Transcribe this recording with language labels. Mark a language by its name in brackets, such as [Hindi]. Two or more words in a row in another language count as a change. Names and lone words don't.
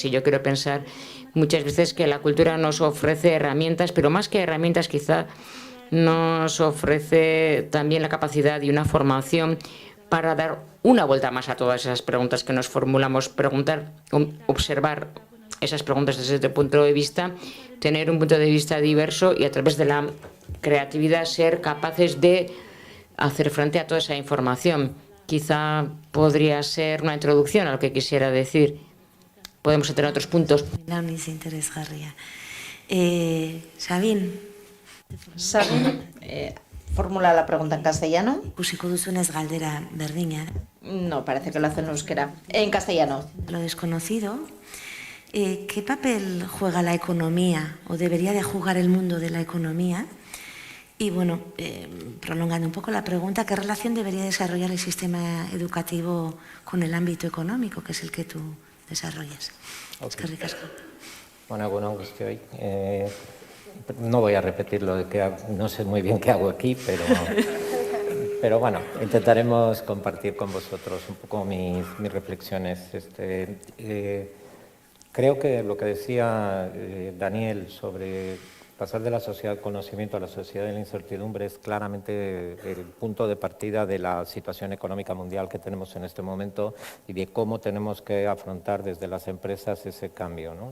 [Spanish] Y yo quiero pensar muchas veces que la cultura nos ofrece herramientas, pero más que herramientas, quizá nos ofrece también la capacidad y una formación para dar una vuelta más a todas esas preguntas que nos formulamos, preguntar, observar esas preguntas desde este punto de vista, tener un punto de vista diverso y a través de la creatividad ser capaces de hacer frente a toda esa información. Quizá podría ser una introducción a lo que quisiera decir. Podemos tener otros puntos. Sabine, formula la pregunta en castellano. [Basque] Ikusiko duzunez galdera berdina. [Spanish] No, parece que lo hace en euskera. En castellano. Lo desconocido. ¿Qué papel juega la economía o debería de jugar el mundo de la economía? Y bueno, prolongando un poco la pregunta, ¿qué relación debería desarrollar el sistema educativo con el ámbito económico, que es el que tú desarrollas? Okay. [Basque] Eskerrik asko. Bueno, guztioi. [Spanish] No voy a repetir lo de que no sé muy bien qué hago aquí, pero bueno, intentaremos compartir con vosotros un poco mis reflexiones. Creo que lo que decía Daniel sobre pasar de la sociedad del conocimiento a la sociedad de la incertidumbre es claramente el punto de partida de la situación económica mundial que tenemos en este momento y de cómo tenemos que afrontar desde las empresas ese cambio, ¿no?